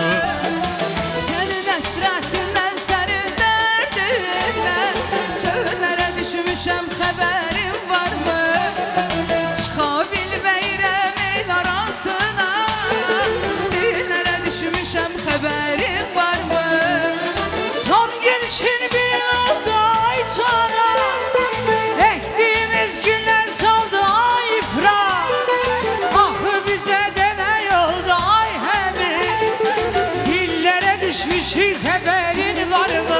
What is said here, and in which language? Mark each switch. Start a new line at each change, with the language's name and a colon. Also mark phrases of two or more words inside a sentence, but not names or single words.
Azerbaijani: Sənin həsrətindən, sənin dərdindən Çöllərə düşmüşəm, xəbərin varmı? Çıxa bilməyirəm el arasına Dillərə düşmüşəm, xəbərin varmı?
Turkish: Son gelişin bir oldu ay cana Ektiğimiz günler soldu ay ifrat Ahı bize de ne oldu ay hemi Dillere düşmüşük haberin var mı?